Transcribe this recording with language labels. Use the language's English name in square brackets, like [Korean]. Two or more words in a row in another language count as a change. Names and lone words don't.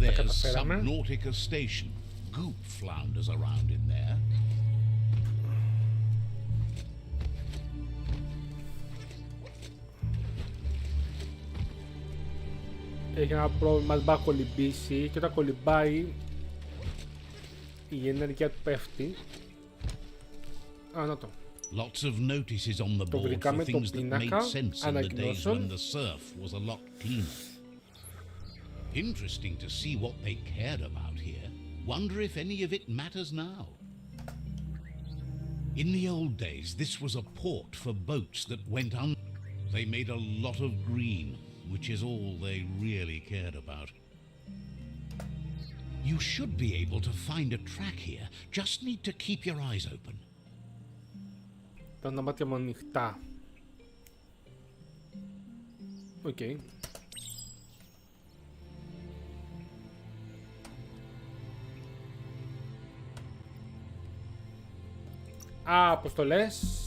[English] There's [Greek] καταφέραμε. [English] Subnautica Station. Goop flounders around in there. [Greek] Έχει ένα πρόβλημα, δεν πάει να κολυμπήσει και όταν κολυμπάει η ενέργεια του πέφτει. Α, να το. [English] Lots of notices on the [Greek] Το [English] board for [Greek] βρήκαμε, το [English] things that made [Greek] πίνακα [English] sense in the days [Greek] ανακοινώσεων. [English] when the surf was a lot cleaner. Interesting to see what they cared about here. Wonder if any of it matters now. In the old days, this was a port for boats that went under. They made a lot of green, which is all they really cared about. You should be able to find a track here. Just need to keep your eyes open. [Greek] Τα μάτια μου ανοιχτά. Οκ. Α, αποστολές.